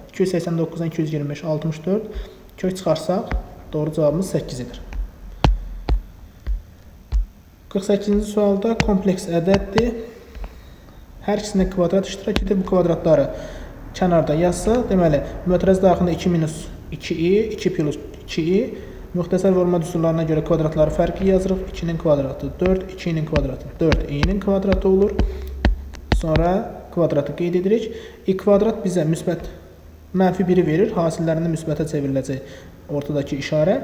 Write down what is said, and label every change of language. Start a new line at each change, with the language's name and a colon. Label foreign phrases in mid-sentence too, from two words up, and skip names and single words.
Azerbaijani: 289-dan 225, 64. Kök çıxarsaq, doğru cavabımız 8-dir. 48-ci sualda kompleks ədəddir. Hər ikisində kvadrat iştirak edir. Bu kvadratları kənarda yazsa, deməli, mötərizə daxilində 2 minus 2i, 2 plus 2i, müxtəsər vurma düsturlarına görə kvadratları fərqli yazırıq. 2-nin kvadratı 4, 2-nin kvadratı 4i-nin kvadratı olur. Sonra kvadratı qeyd edirik. I kvadrat bizə müsbət mənfi 1-i verir. Hasillərində müsbətə çevriləcək ortadakı işarə.